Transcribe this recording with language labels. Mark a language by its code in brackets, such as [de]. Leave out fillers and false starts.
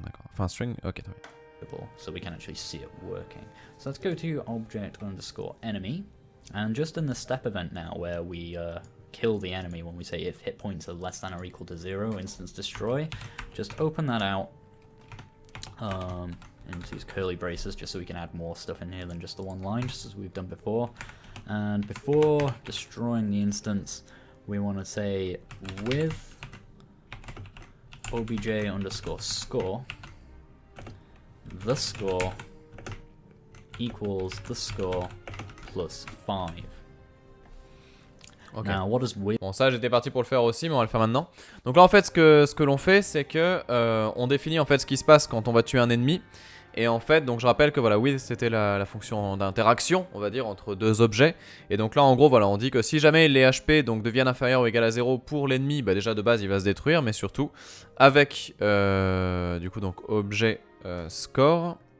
[fr] D'accord. Enfin, string. Ok, très bien. [en] So we can actually see it working. So let's go to object underscore enemy, and just in the step event now, where we kill the enemy when we say if hit points are less than or equal to 0, instance destroy. Just open that out into these curly braces just so we can add more stuff in here than just the one line, just as we've done before. And before destroying the instance, we want to say with obj underscore score, the score equals the score plus 5. Ok. Now, what does with... [fr] Bon, ça j'étais parti pour le faire aussi, mais on va le faire maintenant. Donc là en fait ce que l'on fait c'est que on définit en fait ce qui se passe quand on va tuer un ennemi. Et en fait donc je rappelle que voilà with c'était la fonction d'interaction on va dire entre deux objets. Et donc là en gros voilà on dit que si jamais les HP donc deviennent inférieurs ou égal à 0 pour l'ennemi, bah déjà de base il va se détruire, mais surtout avec du coup donc objet score.